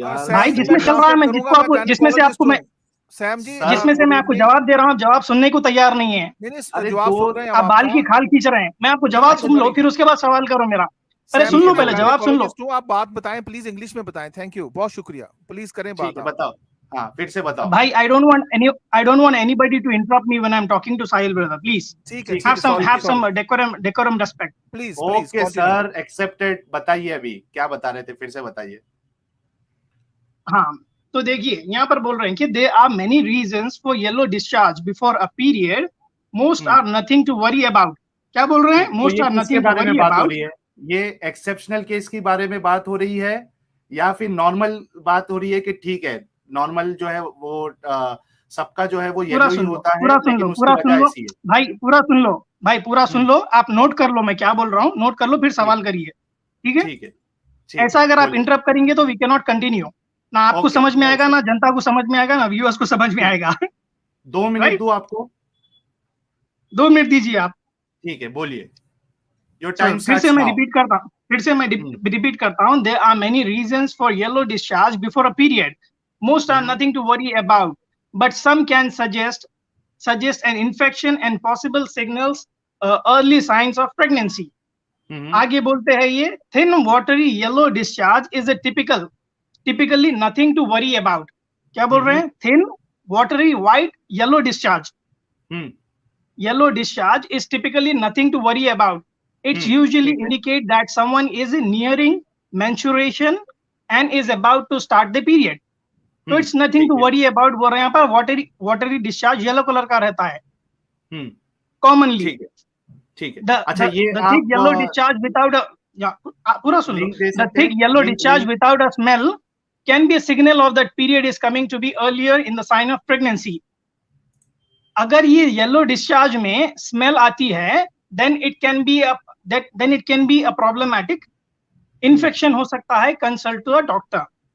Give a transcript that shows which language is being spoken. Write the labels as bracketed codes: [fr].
[hi] भाई जिसमें चल रहा है, मैं जिसको आपको जिसमें से आपको मैं सैम जी जिसमें से मैं आपको जवाब दे रहा हूँ, जवाब सुनने को तैयार नहीं है। अरे जवाब सुन रहे हैं आप बाल की खाल खींच रहे हैं। मैं आपको जवाब सुन लो, फिर उसके बाद सवाल करो मेरा। पहले सुन लो, पहले जवाब सुन लो। आप बात बताएं प्लीज, इंग्लिश में बताएं। थैंक यू, बहुत शुक्रिया। प्लीज करें बात। बताओ हाँ फिर से बताओ भाई। [en] I don't want anybody to interrupt me when I'm talking to Sahil brother. Please have some decorum respect. Please okay sir, accepted. [hi] बताइए अभी क्या बता रहे थे, फिर से बताइए। हाँ तो देखिए यहाँ पर बोल रहे हैं कि [en] there are many reasons for yellow discharge before a period. Most are nothing to worry about. [hi] क्या बोल रहे हैं? [en] Most are nothing to worry about. [hi] ये एक्सेप्शनल केस के बारे में बात हो रही है या फिर नॉर्मल बात हो रही है कि ठीक है नॉर्मल जो है वो सबका जो है वो येलो ही होता है, लेकिन उसकी वजह ऐसी है। भाई पूरा सुन लो, आप नोट कर लो मैं क्या बोल रहा हूँ, नोट कर लो, फिर सवाल करिए। ठीक है। ऐसा अगर आप इंटरप्ट करेंगे तो [en] We can not continue. [hi] ना आपको समझ में आएगा, ना जनता को समझ में आएगा, ना व्यूअर्स को समझ में आएगा। 2 मिनट दूं आपको? 2 मिनट दीजिए आप। ठीक है, बोलिए। [en] Your time [hi] फिर से मैं रिपीट करता हूँ। [en] There are many reasons for yellow discharge before a period. Most are nothing to worry about, but some can suggest an infection and possible signals, early signs of pregnancy. [hi] आगे बोलते हैं ये [en] thin watery yellow discharge is a typically nothing to worry about. [hi] क्या बोल रहे हैं? [en] Thin watery white yellow discharge. Yellow discharge is typically nothing to worry about. It's usually indicate that someone is nearing menstruation and is about to start the period. So it's nothing to worry about. [hi] बोल रहे हैं यहाँ पर [en] watery discharge yellow color [hi] का रहता है commonly. ठीक है। अच्छा ये [en] the thick yellow discharge without a [hi] पूरा सुन लो. [en] The thick yellow discharge without a smell can be a signal of that period is coming to be earlier in the sign of pregnancy. [hi] अगर ये yellow discharge में smell आती है [en] then it can be a problematic infection [hi] हो सकता है, [en] consult to a doctor.